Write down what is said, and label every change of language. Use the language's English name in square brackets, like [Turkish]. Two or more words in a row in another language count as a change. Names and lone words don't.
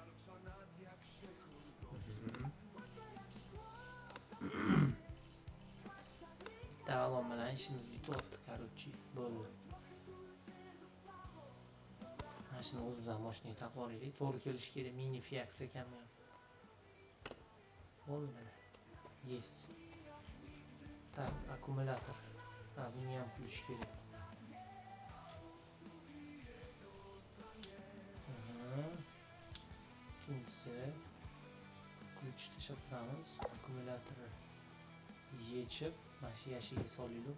[Uzbek] Davom bilan ishimiz bityapti, короче. Bo'ldi. Mashina o'zimizdan mashinaga taqib olaylik. To'g'ri kelishi kerak. Mini Fiat ekanmi? Bo'ldi mana. [Russian] Есть. Так, аккумулятор. [Uzbek] Bunga ham ключ kerak. İkincisi ключ tashlab turamiz. Akkumulyatorni yechib, mana shu yashiga solib.